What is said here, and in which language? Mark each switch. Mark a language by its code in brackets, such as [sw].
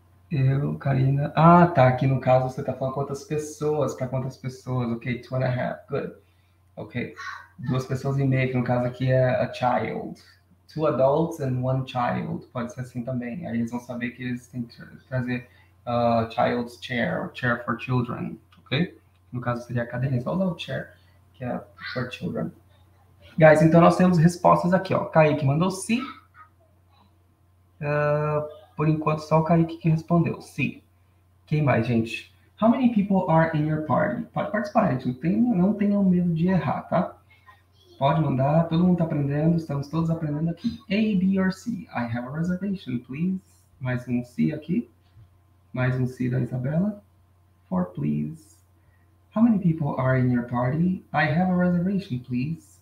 [pt] Eu, Karina... Ah, tá. Aqui no caso você está falando quantas pessoas. Para quantas pessoas. Ok, 2.5. Good. Ok. 2 pessoas e meia, que no caso aqui é a child. [en] 2 adults and 1 child. [pt] Pode ser assim também. Aí eles vão saber que eles têm que trazer [en] child's chair, chair for children, ok? [pt] No caso seria a cadeirinha, só usar o chair, que é for children. Guys, então nós temos respostas aqui, ó. Kaique mandou sim. Por enquanto, só o Kaique que respondeu sim. Quem mais, gente? [en] How many people are in your party? [pt] Pode participar, gente. Não tenham medo de errar, tá? Pode mandar, todo mundo tá aprendendo, estamos todos aprendendo aqui. A, B or C? [en] I have a reservation, please. [pt] Mais um C aqui. Mais um C da Isabela. [en] 4, please. How many people are in your party? I have a reservation, please.